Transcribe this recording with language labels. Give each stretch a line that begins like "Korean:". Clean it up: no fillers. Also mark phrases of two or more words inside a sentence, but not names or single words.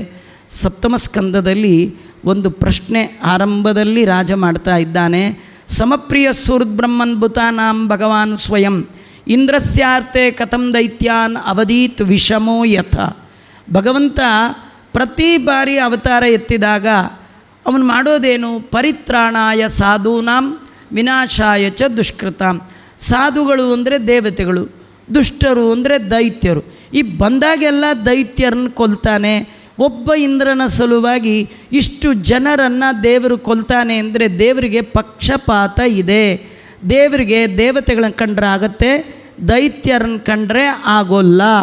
Kannada: ಸಪ್ತಮ ಸ್ಕಂದದಲ್ಲಿ ಒಂದು ಪ್ರಶ್ನೆ ಆರಂಭದಲ್ಲಿ ರಾಜ ಮಾಡ್ತಾ ಇದ್ದಾನೆ.
Sanskrit: ಸಮಪ್ರಿಯ ಸುಹೃದ್ಬ್ರಹ್ಮನ್ ಭೂತಾನಾಂ ಭಗವಾನ್ ಸ್ವಯಂ ಇಂದ್ರಸ್ಯಾರ್ತೆ ಕಥಂ ದೈತ್ಯಾನ್ ಅವಧೀತ್ ವಿಷಮೋ ಯಥ.
Kannada: ಭಗವಂತ ಪ್ರತಿ ಬಾರಿ ಅವತಾರ ಎತ್ತಿದಾಗ ಅವನು ಮಾಡೋದೇನು?
Sanskrit: ಪರಿತ್ರಾಣಾಯ ಸಾಧೂನಾಂ ವಿನಾಶಾಯ ಚ ದುಷ್ಕೃತಾಂ.
Kannada: ಸಾಧುಗಳು ಅಂದರೆ ದೇವತೆಗಳು, ದುಷ್ಟರು ಅಂದರೆ ದೈತ್ಯರು. ಈ ಬಂದಾಗೆಲ್ಲ ದೈತ್ಯರನ್ನು ಕೊಲ್ತಾನೆ. ಒಬ್ಬ ಇಂದ್ರನ ಸಲುವಾಗಿ ಇಷ್ಟು ಜನರನ್ನು ದೇವರು ಕೊಲ್ತಾನೆ ಅಂದರೆ ದೇವರಿಗೆ ಪಕ್ಷಪಾತ ಇದೆ. ದೇವರಿಗೆ ದೇವತೆಗಳನ್ನ ಕಂಡ್ರೆ ಆಗತ್ತೆ, ದೈತ್ಯರನ್ನು ಕಂಡ್ರೆ ಆಗೋಲ್ಲ.